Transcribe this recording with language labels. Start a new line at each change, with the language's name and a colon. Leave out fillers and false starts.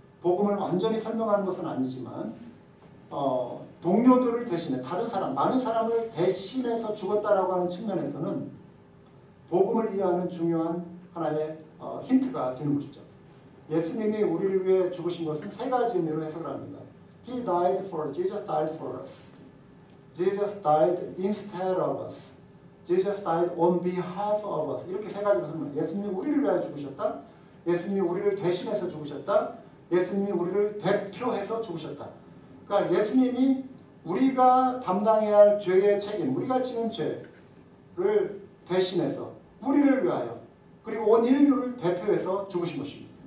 Korean: 복음을 완전히 설명하는 것은 아니지만 동료들을 대신해 다른 사람, 많은 사람을 대신해서 죽었다라고 하는 측면에서는 복음을 이해하는 중요한 하나의 힌트가 되는 것이죠. 예수님이 우리를 위해 죽으신 것은 세 가지 의미로 해석을 합니다.
English: He died for, Jesus died for us. Jesus died instead of us. Jesus died on behalf of us.
Korean: 이렇게 세 가지로 설명합니다. 예수님이 우리를 위하여 죽으셨다. 예수님이 우리를 대신해서 죽으셨다. 예수님이 우리를 대표해서 죽으셨다. 그러니까 예수님이 우리가 담당해야 할 죄의 책임, 우리가 지은 죄를 대신해서 우리를 위하여 그리고 온 인류를 대표해서 죽으신 것입니다.